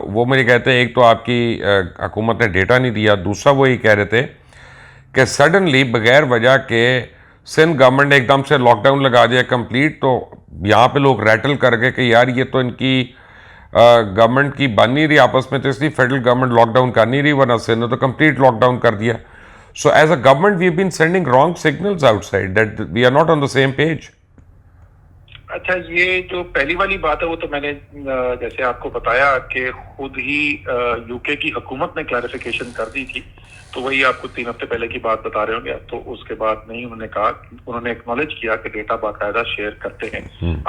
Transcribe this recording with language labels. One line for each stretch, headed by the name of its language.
Urdu: وہ مجھے کہتے ہیں ایک تو آپ کی حکومت نے ڈیٹا نہیں دیا، دوسرا وہ یہ کہہ رہے تھے کہ سڈنلی بغیر وجہ کے سندھ گورنمنٹ نے ایک دم سے لاک ڈاؤن لگا دیا کمپلیٹ. تو یہاں پہ لوگ ریٹل کر گئے کہ یار یہ تو ان کی گورنمنٹ کی بن نہیں رہی آپس میں، تو اس لیے فیڈرل گورنمنٹ لاک ڈاؤن کر نہیں رہی، ورنہ سندھ نے تو کمپلیٹ لاک ڈاؤن کر دیا.
English: So as a government, we've been sending wrong signals outside that we are not on the same page.
Urdu: اچھا، یہ جو پہلی والی بات ہے وہ تو میں نے جیسے آپ کو بتایا کہ خود ہی یو کے کی حکومت نے کلیریفیکیشن کر دی تھی، تو وہی آپ کو 3 ہفتے پہلے کی بات بتا رہے ہوں گے. تو اس کے بعد نہیں، انہوں نے کہا، انہوں نے ایکنالج کیا کہ ڈیٹا باقاعدہ شیئر کرتے ہیں.